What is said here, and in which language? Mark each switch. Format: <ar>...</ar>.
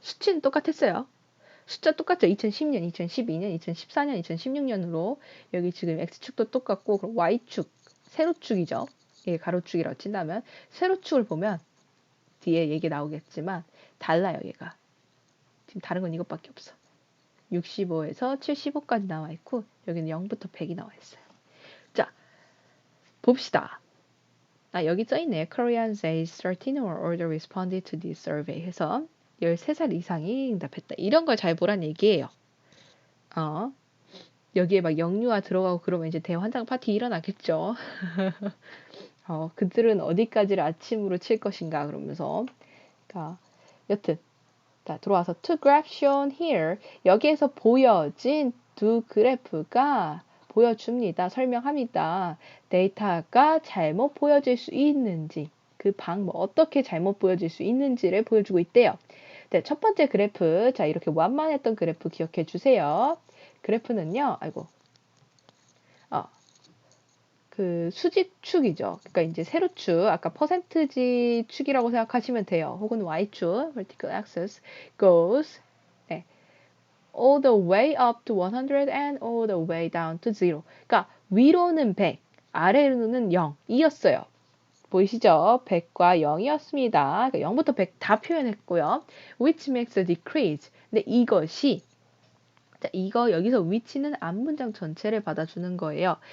<ko>수치는 똑같았어요. 숫자 똑같죠? 2010년, 2012년, 2014년, 2016년으로 여기 지금 X축도 똑같고 그럼 Y축, 세로축이죠. 이게 가로축이라고 친다면 세로축을 보면 뒤에 얘기 나오겠지만 달라요 얘가. 지금 다른 건 이것밖에 없어. 65에서 75까지 나와 있고 여기는 0부터 100이 나와 있어요. 자, 봅시다. 여기 써있네요.</ko> <en>Koreans age 13 or older responded to this survey</en> <ko>해서 13살 이상이 응답했다. 이런 걸 잘 보란 얘기예요. 여기에 막 영유아 들어가고 그러면 이제 대환장 파티 일어나겠죠. 그들은 어디까지를 아침으로 칠 것인가 그러면서. 그러니까 여튼 자 들어와서</ko> <en>two graphs shown here</en> <ko>여기에서 보여진 두 그래프가 보여줍니다. 설명합니다. 데이터가 잘못 보여질 수 있는지 그 방법 어떻게 잘못 보여질 수 있는지를 보여주고 있대요. 네, 첫 번째 그래프 자 이렇게 완만했던 그래프 기억해 주세요. 그래프는요. 그 수직축이죠. 그러니까 이제 세로축, 아까 퍼센트지 축이라고 생각하시면 돼요. 혹은 Y축,</ko> <en>vertical axis goes 네, all the way up to 100 and all the way down to 0.</en> <ko>그러니까 위로는 100, 아래로는 0이었어요. 보이시죠? 100과 0이었습니다. 그러니까 0부터 100 다 표현했고요.</ko> <en>which makes a decrease.</en> <ko>근데 이것이 자, 이거 여기서 위치는 앞문장 전체를 받아주는 거예요.</ko>